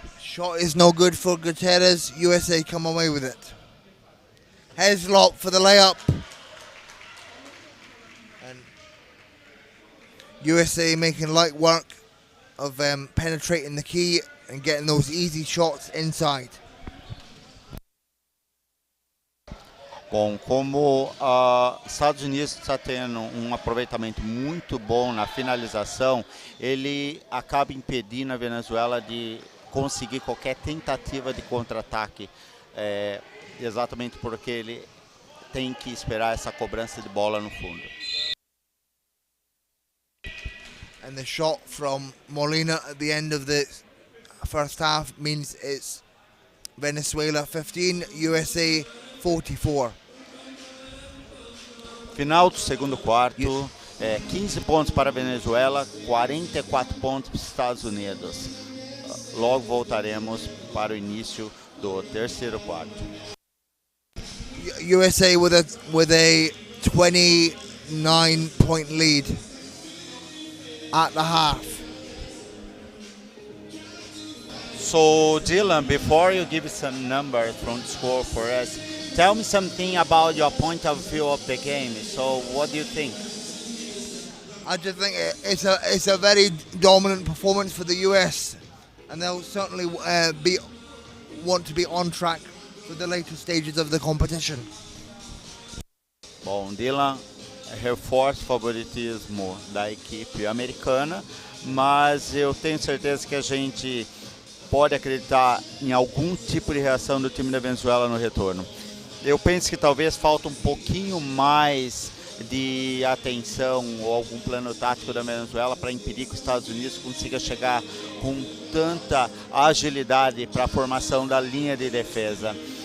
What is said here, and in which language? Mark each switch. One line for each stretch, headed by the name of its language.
English: Shot is no good for Gutierrez. USA come away with it. Heslop for the layup. And USA making light work of penetrating the key and getting those easy shots inside.
Portuguese: Bom, como Estados Unidos está tendo um aproveitamento muito bom na finalização, ele acaba impedindo a Venezuela de conseguir qualquer tentativa de contra-ataque, exatamente porque ele tem que esperar essa cobrança de bola no fundo.
English: And the shot from Molina at the end of the first half means it's Venezuela 15, USA 44.
Portuguese: Final do segundo quarto, 15 pontos para a Venezuela, 44 pontos para os Estados Unidos. Logo voltaremos para o início do terceiro quarto.
English: USA with a 29-point lead at the half. So Dylan, before you give some numbers from the score for us, tell me something about your point of view of the game. So what do you think? I just think it's a very dominant performance for the US, and they'll certainly want to be on track for the later stages of the competition.
Portuguese: Bom, Dylan reforça o favoritismo da equipe americana, mas eu tenho certeza que a gente pode acreditar em algum tipo de reação do time da Venezuela no retorno. Eu penso que talvez falta um pouquinho mais de atenção ou algum plano tático da Venezuela para impedir que os Estados Unidos consiga chegar com tanta agilidade para a formação da linha de defesa.